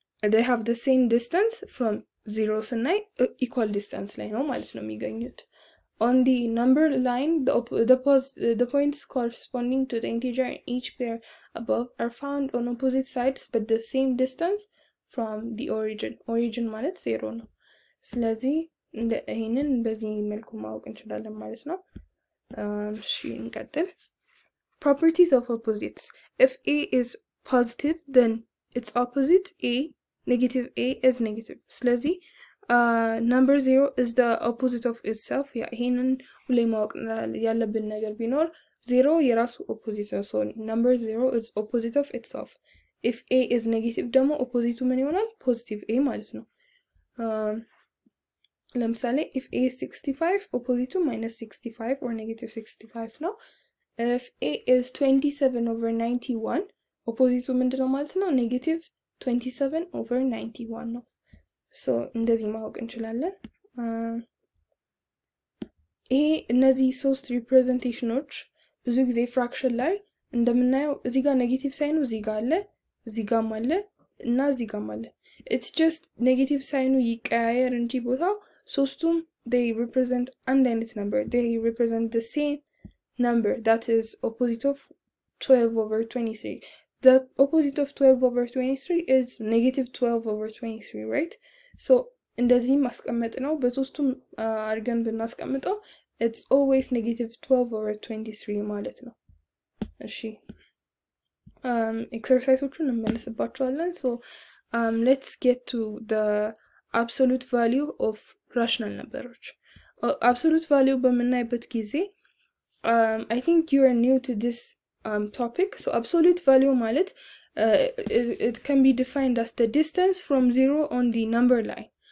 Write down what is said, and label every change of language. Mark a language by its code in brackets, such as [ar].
[en] they have the same distance from 0 [am] ስናይ [en] equal distance [am] ላይ ነው ማለት ነው የሚገኙት። [en] On the number line the points corresponding to the integer in each pair above are found on opposite sides but the same distance from the origin [am] ማለት 0 ነው። ስለዚህ ይሄንን በዚህ መልኩ ማወቅ እንችላለን ማለት ነው። እሺ እንቀጥል። [en] Properties of opposites. If A is positive then its opposite A, negative A is negative. [am] ስለዚህ [en] number 0 is the opposite of itself. Yeah, [am] ይሄንን ሁሌ ማወቅ ያለብን ነገር ቢኖር 0 የራሱ opposite ነው. [en] So number 0 is opposite of itself. If a is negative [am] ደግሞ [en] opposite [am] ምን ይሆናል? [en] positive a [am] ማለት ነው. ለምሳሌ [en] if a is 65 opposite to minus 65 or negative 65 ነው. If a is 27 over 91 opposite [am] ምንድነው ማለት ነው? [en] negative 27 over 91 ነው. [am] So እንደዚህ ማወቅ እንችላለን. ይሄ እነዚህ ሶስት ሪፕሬዘንቴሽኖች ብዙ ጊዜ ፍራክሽን ላይ እንደምናየው እዚህ ጋር ኔጌቲቭ ሳይኑ እዚህ ጋር አለ፣ እዚህ ጋርም አለ እና እዚህ ጋርም አለ. [en] It's just [am] ኔጌቲቭ ሳይኑ ይቀያየር እንጂ ቦታው ሶስቱም [en] they represent [am] አንድ አይነት number. [en] They represent the same number that is opposite of 12 over 23. The opposite of 12 over 23 is negative 12 over 23, right? [am] So እንደዚህ ማስቀመጥ ነው በሶስቱም አድርገን ብናስቀምጠው [en] it's always negative 12 over 23 [am] ማለት ነው. እሺ ኤክሰርሳይሶቹን እንመለስባቸዋለን. [en] So let's get to the absolute value of rational numbers. Absolute value [am] በምናይበት ጊዜ [en] I think you are new to this topic. So absolute value [am] ማለት [en] it can be defined as the distance from 0 on the number line.